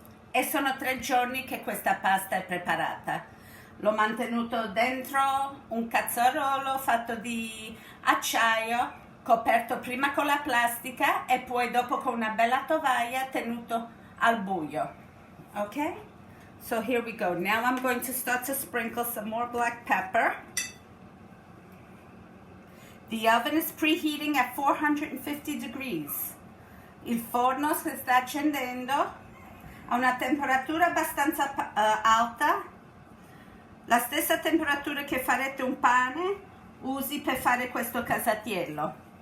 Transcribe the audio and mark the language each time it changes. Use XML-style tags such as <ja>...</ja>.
<it>E sono 3 giorni che questa pasta è preparata. L'ho mantenuto dentro un cazzarolo fatto di acciaio, coperto prima con la plastica e poi dopo con una bella tovaglia tenuto al buio.</it> <en>Okay? So here we go. Now I'm going to start to sprinkle some more black pepper. The oven is preheating at 450 degrees.</en> <it>Il forno si sta accendendo a una temperatura abbastanza alta, la stessa temperatura che farete un pane usi per fare questo casatiello.</it>